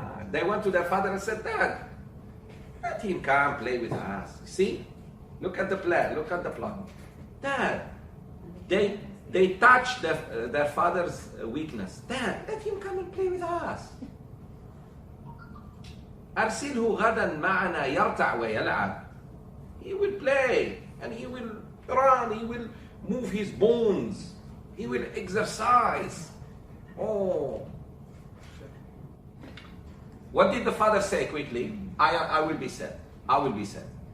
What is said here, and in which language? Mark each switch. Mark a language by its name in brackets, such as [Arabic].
[English] They went to their father and said, Dad, let him come play with us. See? Look at the plan, look at the plot. Dad, they touched their father's weakness. Dad, let him come and play with us. [Arabic] أرسله غدا معنا يرتع ويلعب. [English] He will play and he will run, he will move his bones, he will exercise. Oh. What did the father say quickly? I will be sad. I will be sad.